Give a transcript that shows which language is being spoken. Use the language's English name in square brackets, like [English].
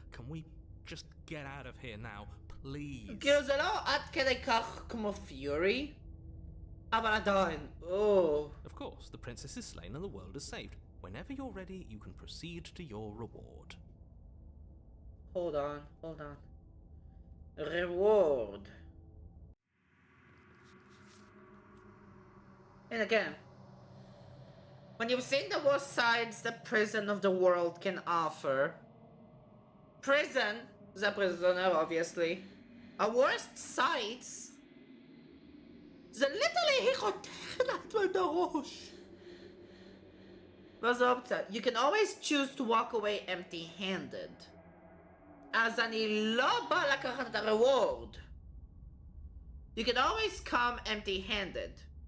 [English] Can we just get out of here now, please? [Hebrew] כאילו זה לא עד כדי כך כמו פיורי, אבל עדיין, [English] Of course, the princess is slain and the world is saved. Whenever you're ready, you can proceed to your reward. Hold on. Reward. And again, when you've seen the worst sides the prison of the world can offer, prison, the prisoner obviously, our worst sides, [Hebrew] זה literally היא חותכת לעצמה את הראש. ואז האופציה, [English] you can always choose to walk away empty-handed. [Hebrew] אז אני לא בא לקחת את ה-reward. [English] You can always come empty-handed.